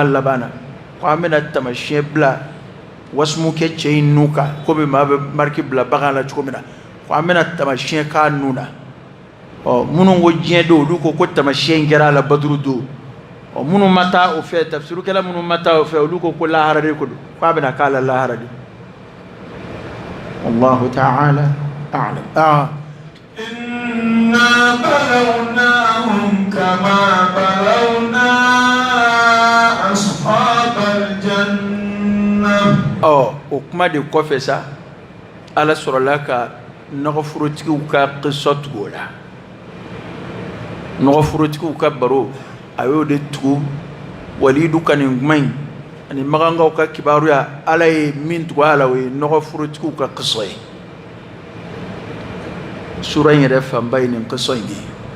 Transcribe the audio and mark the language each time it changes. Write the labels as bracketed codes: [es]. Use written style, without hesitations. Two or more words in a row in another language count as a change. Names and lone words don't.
[bm] laban na ko an bɛna tamasiyɛn bila wasumu kɛ cɛ in nu kan komi maa bɛ mariki bila bagan la cogo min na ko an bɛna tamasiyɛn k'a nu na ɔ minnu ko diɲɛ don olu ko tamasiyɛn in kɛra a la baduru don ɔ minnu ma taa o fɛ tafsirukɛla minnu ma taa o fɛ olu ko lahara de ko don ko a bɛna k'a la lahara de [ar] والله تعالى أعلم إنا بلوناهم كما بلونا أصحاب الجنة [bm] o kuma de kɔfɛ sa ala sɔrɔla ka nɔgɔforotigiw ka qissa tugu o la nɔgɔforotigiw ka baro a y'o de tugu walidu ka nin kuma in ani magangaw ka kibaruya ala ye min tugu a la o ye nɔgɔforotigiw ka qissa ye sura in yɛrɛ fanba ye nin qissa in de ye